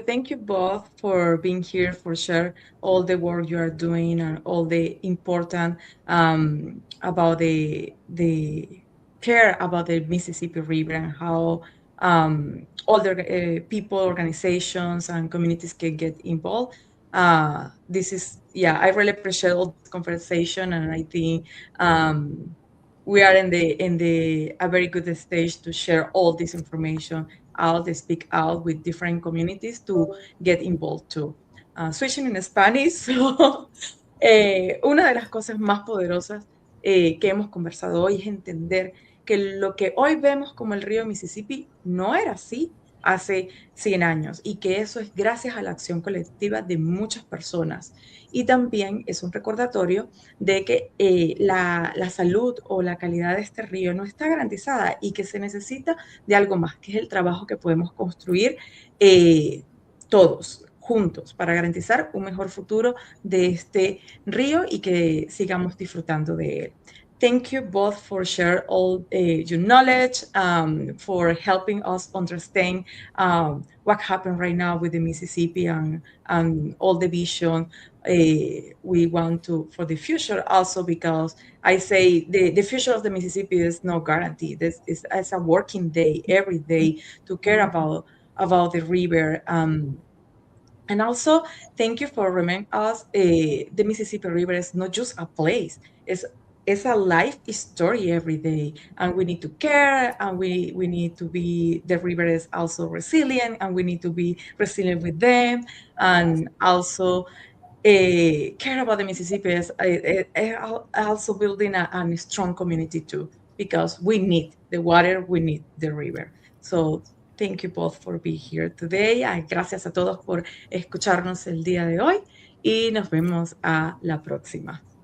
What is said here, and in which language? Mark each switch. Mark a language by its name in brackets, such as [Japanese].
[English] Thank you both for being here, for share all the work you are doing and all the important about the care about the Mississippi River and how all the people, organizations, and communities can get involved. This is, yeah, I really appreciate all this conversation, and I think we are in the a very good stage to share all this information out, they speak out with different communities to get involved too. Switching in Spanish, so, [Spanish] una de las cosas más poderosas que hemos conversado hoy es entender que lo que hoy vemos como el río Mississippi no era así hace 100 años y que eso es gracias a la acción colectiva de muchas personas. Y también es un recordatorio de que la salud o la calidad de este río no está garantizada y que se necesita de algo más, que es el trabajo que podemos construir todos juntos para garantizar un mejor futuro de este río y que sigamos disfrutando de él. [English] Thank you both for sharing all your knowledge, for helping us understand what happened right now with the Mississippi and all the vision we want to for the future. Also, because I say the future of the Mississippi is no guarantee. This is as a working day every day to care about the river. And also, thank you for reminding us the Mississippi River is not just a place, it's a life story every day. And we need to care, and we need to be, the river is also resilient, and we need to be resilient with them. And also, care about the Mississippi is also building a strong community too, because we need the water, we need the river. So thank you both for being here today. [Spanish] Gracias a todos por escucharnos el día de hoy y nos vemos a la próxima.